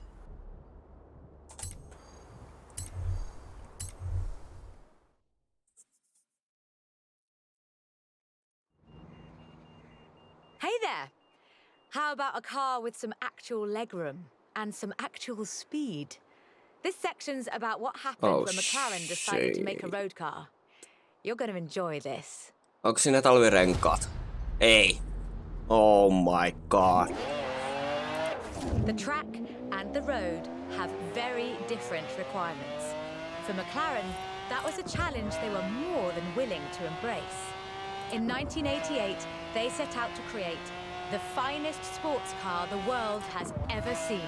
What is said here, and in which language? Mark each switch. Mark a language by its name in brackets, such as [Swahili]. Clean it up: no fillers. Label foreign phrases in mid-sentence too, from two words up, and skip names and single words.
[English] Hey there! How about a car with some actual legroom and some actual speed? This section's about what happened Oh, when McLaren decided to make a shit. road car. You're gonna enjoy this. [Finnish] Onko siinä talvirenkaat? Ei. [English] Oh my God. The track and the road have very different requirements. For McLaren, that was a challenge they were more than willing to embrace. In 1988, they set out to create the finest sports car the world has ever seen.